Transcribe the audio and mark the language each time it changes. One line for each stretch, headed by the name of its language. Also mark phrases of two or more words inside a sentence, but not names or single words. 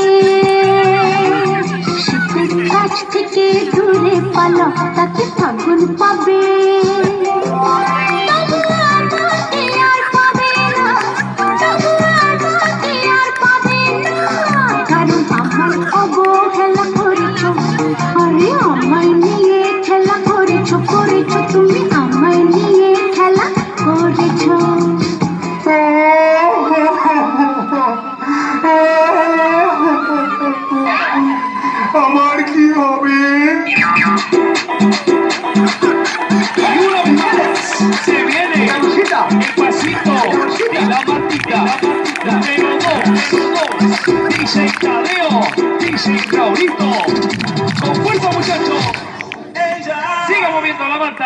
Bangla: শীতের কাছ থেকে দূরে পালা তাতে আগুন পাবে তবু আমাকে আর পাবে না, তবু আমাকে আর পাবে না, কারণ আমার অবহেলা করেছো, আরে আমায় নিয়ে খেলা করেছো, করেছো তুমি আমায় নিয়ে খেলা করেছো। আমার কি হবে?
Spanish: Y uno más, se viene el pasito y la matita. Pero dos, DJ Tadeo, DJ Raulito. Con fuerza, muchachos. Siga moviendo la manta.